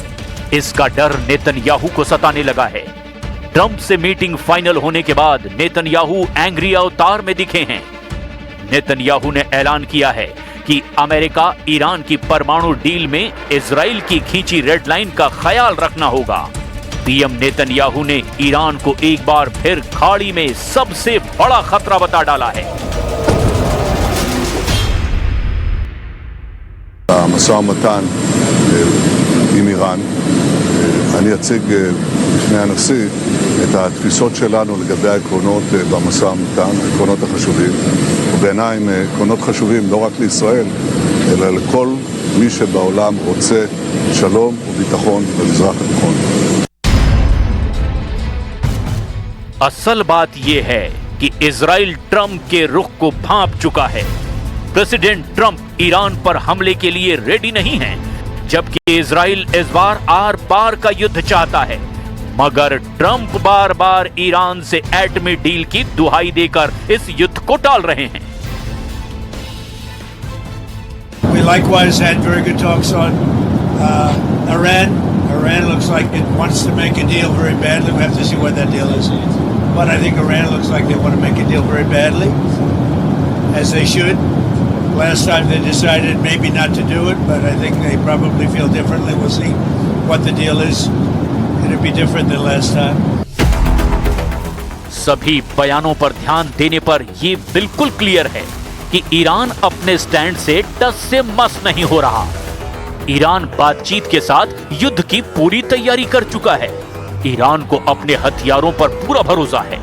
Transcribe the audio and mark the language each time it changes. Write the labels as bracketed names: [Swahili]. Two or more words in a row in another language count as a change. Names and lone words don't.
[Hindi] इसका डर नेतन्याहू को सताने लगा है। ट्रंप से [English] meeting final [Hindi] होने के बाद नेतन्याहू एंग्री अवतार में दिखे हैं। नेतन्याहू ने ऐलान किया है कि अमेरिका ईरान की परमाणु डील में इजराइल की खींची [English] red line [Hindi] का ख्याल रखना होगा। पीएम नेतन्याहू ने ईरान को एक बार फिर खाड़ी में सबसे बड़ा खतरा बता डाला है। [Hebrew] המשא ומתן עם איראן, אני אציג בפני הנשיא את התפיסות שלנו לגבי העקרונות במשא ומתן, העקרונות החשובים, ובעיניי הם עקרונות חשובים לא רק לישראל, אלא לכל מי שבעולם רוצה שלום וביטחון במזרח התיכון. [Hindi] असल बात यह है कि इजराइल ट्रंप के रुख को भांप चुका है। प्रेसिडेंट ट्रंप ईरान पर हमले के लिए रेडी नहीं है, जबकि इजराइल इस बार आर पार का युद्ध चाहता है। मगर ट्रंप बार बार ईरान से एटमी डील की दुहाई देकर इस युद्ध को टाल रहे हैं। [English] We likewise had very good talks on Iran. Iran looks like it wants to make a deal very badly. We have to see what that deal is. But I think Iran looks like they want to make a deal very badly, as they should. Last time they decided maybe not to do it, but I think they probably feel differently. We'll see what the deal is. It'll be different than last time. [Hindi] सभी बयानों पर ध्यान देने पर यह बिल्कुल क्लियर है कि ईरान अपने स्टैंड से टस से मस नहीं हो रहा। ईरान बातचीत के साथ युद्ध की पूरी तैयारी कर चुका है। ईरान को अपने हथियारों पर पूरा भरोसा है।